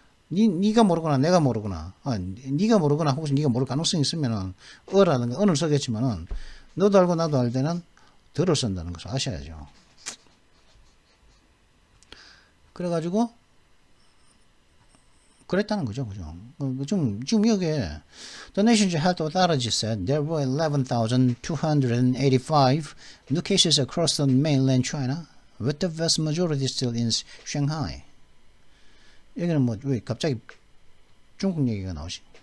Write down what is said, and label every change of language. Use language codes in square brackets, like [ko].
[ko] 니가 모르거나 내가 모르거나 니가 모르거나 혹시 니가 모를 가능성이 있으면은 어라든가 언을 쓰겠지만은 너도 알고 나도 할 때는 덜을 쓴다는 것을 아셔야죠. 그래가지고 그랬다는 거죠. 그죠? 지금 여기에 [en] The Nation's Health Authority said there were 11,285 new cases across the mainland China, with the vast majority still in Shanghai. [ko] 여기는 뭐 왜 갑자기 중국 얘기가 나오지?